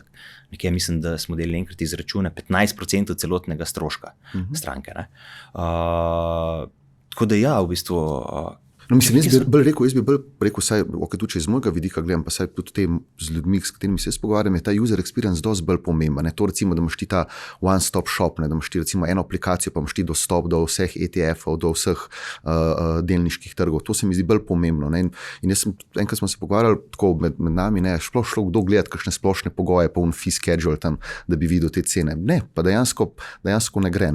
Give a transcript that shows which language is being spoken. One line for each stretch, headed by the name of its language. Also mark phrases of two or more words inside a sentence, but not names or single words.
Slovenian: Nekje mislim, da smo delili enkrat izračune 15% celotnega stroška stranke. Tako da v bistvu... No, mislim, jaz bi bolj rekel, saj, tudi če iz mojega vidika gledam, pa saj tudi tem z ljudmi, s katerimi se pogovarjam, je ta
English: user experience
Slovenian: dosti bolj pomemben. To recimo, da imaš ti ta
English: one-stop shop,
Slovenian: da imaš ti recimo eno aplikacijo, pa imaš ti dostop do vseh ETF-ov, do vseh delniških trgov. To se mi zdi bolj pomembno. In jaz enkrat smo se pogovarjali tako med nami, šlo kdo gledati kakšne splošne pogoje, pa un
English: fee schedule
Slovenian: tam, da bi videl te cene. Ne, pa dejansko ne gre. Ne.